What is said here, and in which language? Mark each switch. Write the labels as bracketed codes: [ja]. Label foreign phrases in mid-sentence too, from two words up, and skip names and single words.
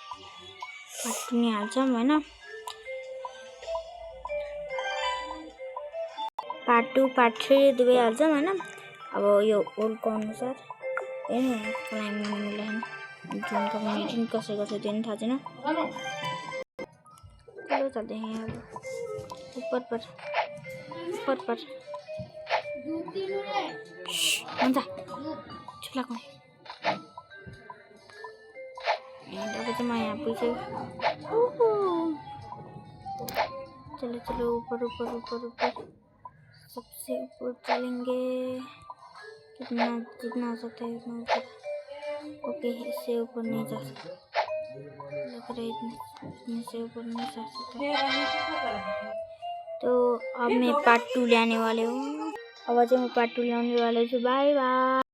[ne] होइन पार्ट 2 पार्ट 3 दुवै हाल्छौँ होइन अब यो गोल्डको अनुसार हेर्नु क्लाइम्बिङलाई जुन कम्युनिटी कसैको छ त्यो नि थाहा छैन [hi] चलो चलते हैं अब ऊपर [ne] पर हुन्छ चुप लाग्नु अब चाहिँ म यहाँ पुग्छु [hi] चलो ऊपर सबसे ऊपर चलेंगे जितना हो सकता है उतना ऊपर ओके इससे ऊपर नहीं जा सकता लग रहा है इतने से ऊपर नहीं जा सकता तो अब मैं पार्ट 2 लाने वाले हूँ [ne] अब चाहिँ म पार्ट 2 ल्याउने वाला छु [en] bye bye.